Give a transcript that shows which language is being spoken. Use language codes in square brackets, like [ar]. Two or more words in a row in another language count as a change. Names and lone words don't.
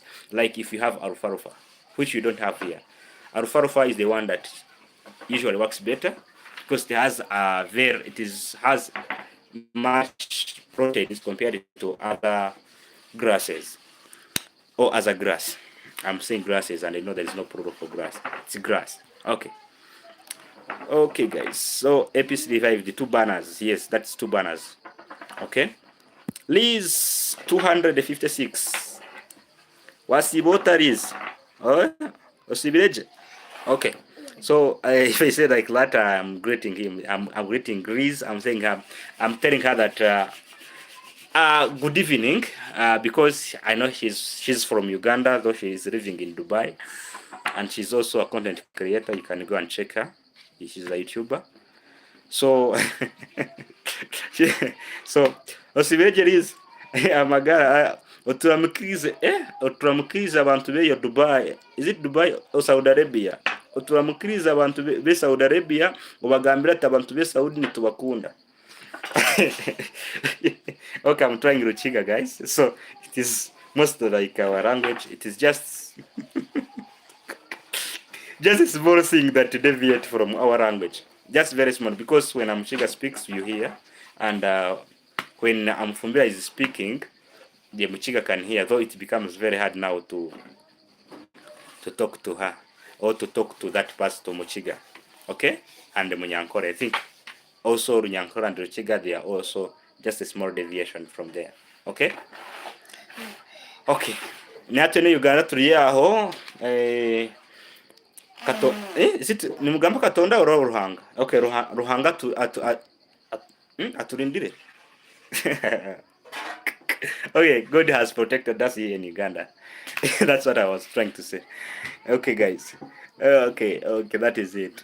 [en] Like if you have alfalfa, which you don't have here. Alfalfa is the one that usually works better because has much proteins compared to other grasses or as a grass. I'm saying grasses and I know there is no plural for grass. It's grass. Okay. Okay, guys. So episode 5, the 2 banners. Yes, that's 2 banners. Okay. Liz 256. [cgg] Wasibota Liz. Oh, Osibileje. [en] Okay. So if I say like that, I'm greeting him. I'm greeting Liz. I'm saying I'm telling her that good evening, because I know she's from Uganda, though she is living in Dubai, and she's also a content creator. You can go and check her. She's a YouTuber. So, so [cgg] osibegereze amagara oturamukiriza abantu beyo [en] Dubai. Is it Dubai or Saudi Arabia? [cgg] Oturamukiriza abantu be Saudi Arabia ubagambira ati abantu be Saudi nitubakunda. [en] Okay, I'm trying Ruchiga, guys. So it is most like our language. It is just just a small thing that deviate from our language. Just very small, because when Amchiga speaks, you hear, and when Amfumbira is speaking, the Muchiga can hear. Though it becomes very hard now to talk to her or to talk to that person to Muchiga, okay, and the Munyankore. I think also Runyankore and Ruchiga, they are also just a small deviation from there. Okay. Okay. [cgg] Natwe Uganda turi aho [en] is it [cgg] ni mugamba Katonda or Ruhanga? Okay, Ruhanga aturindire. [en] Okay, God has protected us here in Uganda. That's what I was trying to say. Okay, guys. Okay, that is it.